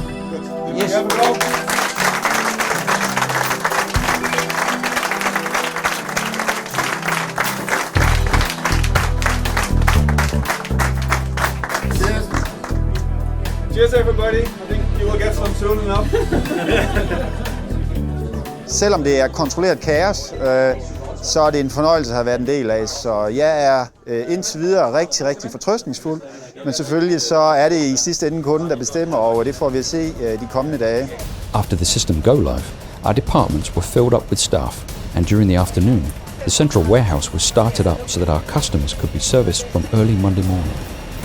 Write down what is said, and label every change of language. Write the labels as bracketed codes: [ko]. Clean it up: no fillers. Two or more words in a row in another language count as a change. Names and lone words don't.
[en] Yes. Cheers, everybody. I think you will get some soon enough. [da] Selvom det er kontrolleret kaos, så er det en fornøjelse at have været en del af. Så jeg er indtil videre rigtig, rigtig fortrøstningsfuld. Men selvfølgelig så er det i sidste ende kunden, der bestemmer, og det får vi at se de kommende dage. [en] After the system go live, our departments were filled up with staff, and during the afternoon, the central warehouse was started up so that our customers could be serviced from early Monday morning.